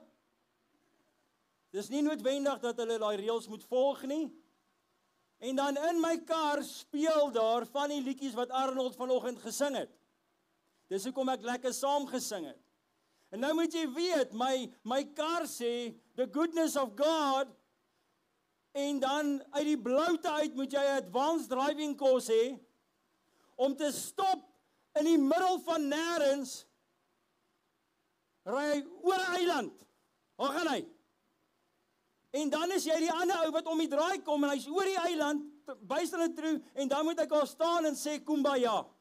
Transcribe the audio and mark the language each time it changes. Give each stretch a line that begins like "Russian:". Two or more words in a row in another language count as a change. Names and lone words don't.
Afrikaans: Dis nie noodwendig dat hulle daai reëls moet volg nie. En dan in my kar speel daar van die liedjies wat Arnold vanoggend gesing het. Dis hoekom ek lekker saam gesing het. En nou moet jy weet, my kar sê,
English: the goodness of God,
Afrikaans: en dan uit die bloute uit moet jy 'n
English: advanced driving course
Afrikaans: hê, om te stop in die middel van nêrens, ry hy oor 'n eiland. Waar gaan hy? En dan is jy die ander ou wat om die draai kom, en hy's oor die eiland, bystand toe, en dan moet ek al staan en sê, kumbaya.